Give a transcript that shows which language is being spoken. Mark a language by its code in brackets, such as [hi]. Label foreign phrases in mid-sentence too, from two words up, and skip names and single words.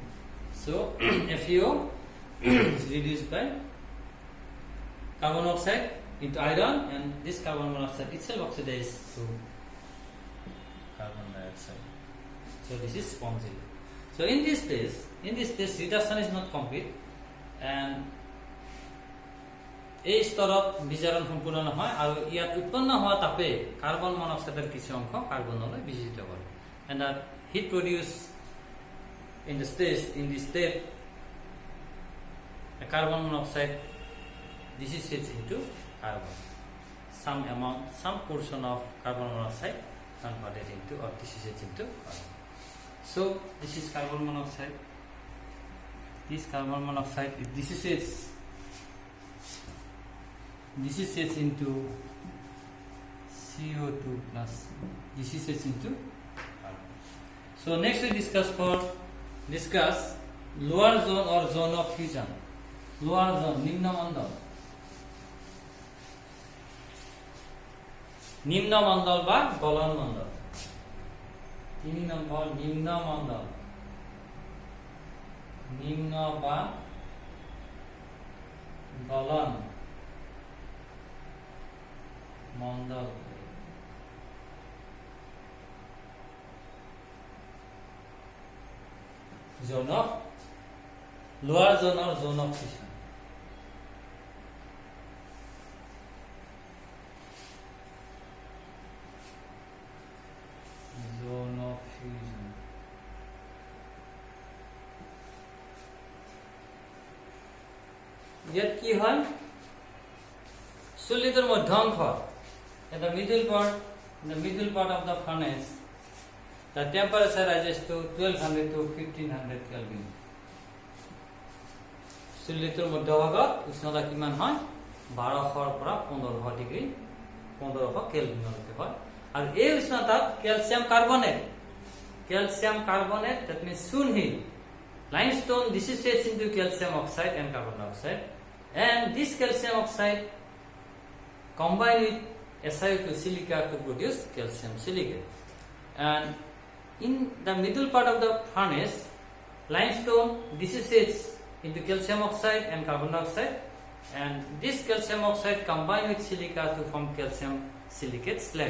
[en] So FeO is reduced by carbon monoxide into iron, and this carbon monoxide itself oxidizes to carbon dioxide. So this is spongy. So in this case reduction is not complete, and [as] এই স্তৰত বিজাৰণ সম্পূৰ্ণ নহয় আৰু ইয়াত উৎপন্ন হোৱা তাপে কাৰ্বন মনোক্সাইডৰ কিছু অংশ কাৰ্বনলৈ বিজিত কৰে, [en] and that heat produced in this state a carbon monoxide dissociates into carbon. Some portion of carbon monoxide converted into or dissociates into carbon. So this is carbon monoxide. This carbon monoxide it dissociates into CO2 plus dissociates into carbon. So next we discuss lower zone or zone of fusion. Lower zone [as] নিম্ন মণ্ডল বা গলন মণ্ডল। 3 নম্বর নিম্ন মণ্ডল, নিম্ন বা গলন মণ্ডল। [en] Zone of lower zone or zone of fusion. Zone of fusion. [as] ইয়াত কি হয়? চুলিটোৰ মধ্য অংশ, [en] in the middle part of the furnace, the temperature rises to 1200 to 1500 Kelvin. [as] চুলিটোৰ মধ্যভাগত উষ্ণতা কিমান হয়? 1200 পৰা 1500 ডিগ্ৰী 1500 কেলভিনলৈকে হয়। আৰু এই উষ্ণতাত [en] calcium carbonate that means Sunhil limestone dissociates into calcium oxide and carbon dioxide, and this calcium oxide combine with SiO2 silica to produce calcium silicate. And in the middle part of the furnace, limestone dissociates into calcium oxide and carbon dioxide, and this calcium oxide combine with silica to form calcium silicate slag.